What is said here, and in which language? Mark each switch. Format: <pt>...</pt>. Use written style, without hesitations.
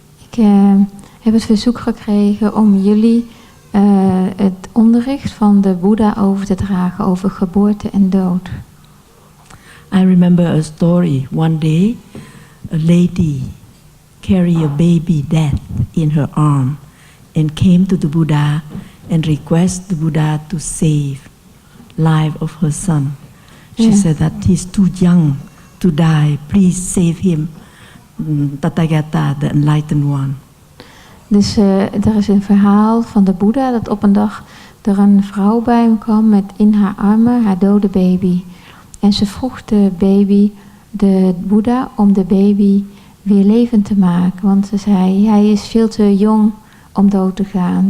<nl>Ik heb het verzoek gekregen om jullie het onderricht van de Boeddha over te dragen over geboorte en dood.</nl> <en>I remember a story. One day, a lady carried a baby dead in her arm and came to the Buddha and requested the Buddha to save life of her son. She said that he's too young to die. Please save him, Tathagata, the enlightened one.</en> <nl>Dus er is een verhaal van de Boeddha dat op een dag er een vrouw bij hem kwam met in haar armen haar dode baby. En ze vroeg de Boeddha om de baby weer levend te maken. Want ze zei, hij is veel te jong om dood te gaan.</nl>